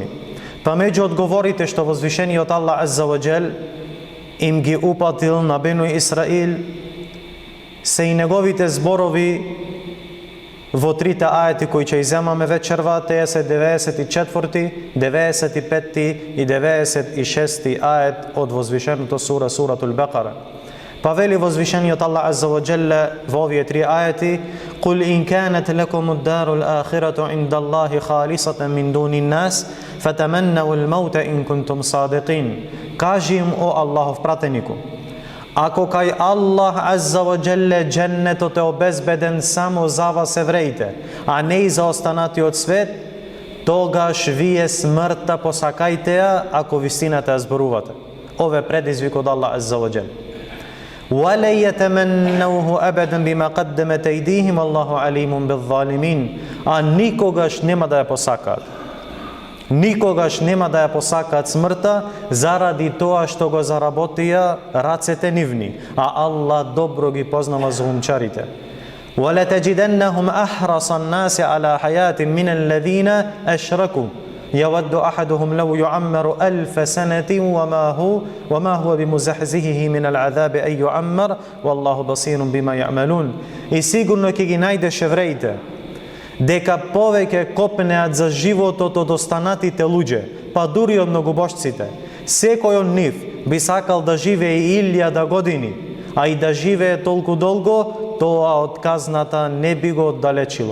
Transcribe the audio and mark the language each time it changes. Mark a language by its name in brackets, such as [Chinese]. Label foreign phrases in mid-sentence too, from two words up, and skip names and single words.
[Macedonian] Па меѓу одговорите што возвишениот Аллах [Arabic] عز وجل [Macedonian] им ги упатил на Бену Исраил се и неговите зборови во трите аети кои ќе иземаме вечерва, тие се 94, 95 и 96 ает од возвишеното сура, суратул Бекара. Па вели возвишениот Аллах [Arabic] عز وجل [Macedonian] во овие три аети: [Arabic] "قل إن كانت لكم الدار الآخرة عند الله خالصة من دون الناس فتمنوا الموت إن كنتم صادقين." [Macedonian] Кажи им, о Аллахов пратенику, ако кај Аллах [Arabic] عز وجل [Macedonian] дженнетот е обезбеден само за вас евреите, а не и за останатиот свет, тогаш вие смртта посакајте ја ако вистината ја зборувате. Ове предизвик од Аллах [Arabic] عز وجل. وَلَا يَتَمَنَّوْهُ أَبَدًا بِمَا قَدَّمَتْ أَيْدِيهِمْ وَاللَّهُ عَلِيمٌ بِالظَّالِمِينَ. [Macedonian] А никогаш нема да ја посакаат. Никогаш нема да ја посакаат смртта заради тоа што го заработија рацете нивни, а Аллах добро ги познава злумчарите. [Arabic] وَلَتَجِدَنَّهُمْ أَحْرَصَ النَّاسِ عَلَى حَيَاةٍ مِنَ الَّذِينَ أَشْرَكُوا يَوَدُّ أَحَدُهُمْ لَوْ يُعَمَّرُ أَلْفَ سَنَةٍ وَمَا هُوَ بِمُزَحْزِحِهِ مِنَ الْعَذَابِ أَن يُعَمَّرَ وَاللَّهُ بَصِيرٌ بِمَا يَعْمَلُونَ. [Macedonian] И сигурно ќе ги најдеш евреите дека повеќе копнеат за животот од останатите луѓе, па дури од многобожците. Секој од нив би сакал да живее 1000 години, а и да живее толку долго, тоа од казната не би го оддалечило.